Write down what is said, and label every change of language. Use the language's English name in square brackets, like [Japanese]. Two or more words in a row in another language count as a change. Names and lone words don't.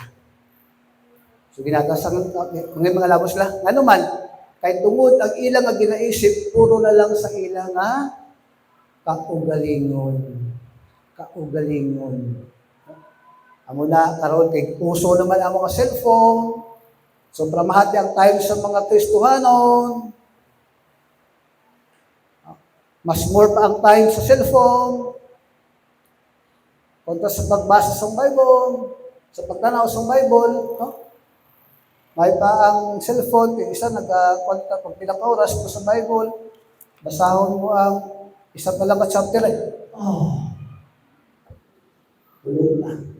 [Hiligaynon] So ginatasan kung may mga labos sila, ano man, kahit tungod ang ilang nga ginaisip, puro na lang sa ilang kaugalingon. Amo na karon kay uso naman ang mga cellphone. Sobra mahati ang time sa mga Kristohanon. Mas more pa ang time sa cellphone, kontra sa pagbasa sa Bible, sa pagtanaw sa Bible, no? May pa ang cellphone, kaya isa nag-kontra pag pilang oras po sa Bible, basahon mo ang isa pa lang chapter tulog na.